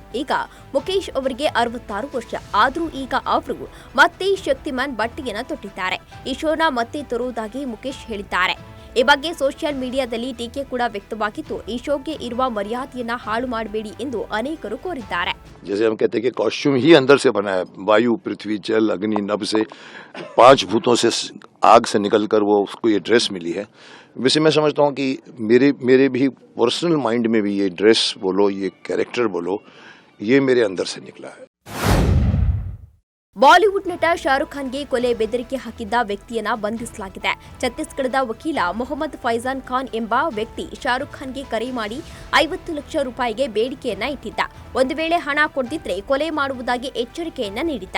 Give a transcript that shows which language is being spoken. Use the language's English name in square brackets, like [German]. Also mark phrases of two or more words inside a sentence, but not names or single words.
[Kannada] ಈಗ ಮುಖೇಶ್ ಅವರಿಗೆ 66 ವರ್ಷ ಆದ್ರೂ ಈಗ ಅವರು ಮತ್ತೆ ಶಕ್ತಿಮಾನ್ ಬಟ್ಟೆಯನ್ನ ತೊಟ್ಟಿದ್ದಾರೆ. ಈ ಶೋನ ಮತ್ತೆ ತರುವುದಾಗಿ ಮುಖೇಶ್ ಹೇಳಿದ್ದಾರೆ. ಈ ಬಗ್ಗೆ ಸೋಷಿಯಲ್ ಮೀಡಿಯಾದಲ್ಲಿ ಟೀಕೆ ಕೂಡ ವ್ಯಕ್ತವಾಗಿದ್ದು, ಈ ಶೋಗೆ ಇರುವ ಮರ್ಯಾದೆಯನ್ನ ಹಾಳು ಮಾಡಬೇಡಿ ಎಂದು ಅನೇಕರು ಕೋರಿದ್ದಾರೆ. [Hindi] जैसे हम कहते हैं कि कॉस्ट्यूम ही अंदर से बना है, वायु, पृथ्वी, जल, अग्नि, नभ से 5 भूतों से आग से निकलकर वो उसको ये ड्रेस मिली है. वैसे मैं समझता हूँ कि मेरे भी [English] personal mind [Hindi] में भी ये ड्रेस बोलो, ये कैरेक्टर बोलो, ये मेरे अंदर से निकला है. [Kannada] ಬಾಲಿವುಡ್ ನಟ ಶಾರುಖ್ ಖಾನ್ಗೆ ಕೊಲೆ ಬೆದರಿಕೆ ಹಾಕಿದ್ದ ವ್ಯಕ್ತಿಯನ್ನ ಬಂಧಿಸಲಾಗಿದೆ. ಛತ್ತೀಸ್ಗಢದ ವಕೀಲ ಮೊಹಮ್ಮದ್ ಫೈಜಾನ್ ಖಾನ್ ಎಂಬ ವ್ಯಕ್ತಿ ಶಾರುಖ್ ಖಾನ್ಗೆ ಕರೆ ಮಾಡಿ 50 ಲಕ್ಷ ರೂಪಾಯಿಗೆ ಬೇಡಿಕೆಯನ್ನ ಇಟ್ಟಿದ್ದ. ಒಂದು ವೇಳೆ ಹಣ ಕೊಡದಿದ್ರೆ ಕೊಲೆ ಮಾಡುವುದಾಗಿ ಎಚ್ಚರಿಕೆಯನ್ನ ನೀಡಿದ್ದ.